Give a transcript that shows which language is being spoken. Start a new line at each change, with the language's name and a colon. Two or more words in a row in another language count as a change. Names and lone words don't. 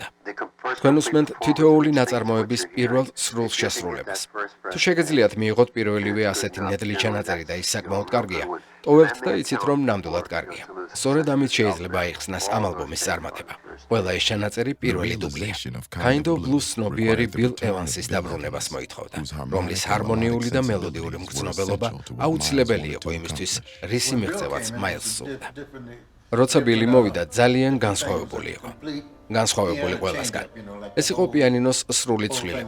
Georgian: თქვენ უსმენთ თითოეული ნაწარმოების პირველ სრულ შესრულებას. თუ შეგეძლიათ მიიღოთ პირველივე ასეთი ნედლი ჩანაწერი და ის საკმაოდ კარგია, ტოვებთ და იცით რომ ნამდვილად კარგია. სწორედ ამით შეიძლება აიხსნას ამ ალბომის წარმატება. ყველა ეს ჩანაწერი პირველი დუბლია. Kind of Blue ცნობიერი ბილ ევანსის დაბრუნებას მოითხოვდა, რომლის ჰარმონიული და მელოდიური მგრძნობელობა აუცილებელი იყო იმისთვის, რისი მიღწევაც მაილსს სურდა. როცა ბილი მოვიდა, ძალიან განსხვავებული იყო. განსხვავებული ყველასგან. ეს იყო პიანინოს სრული ცვლილება.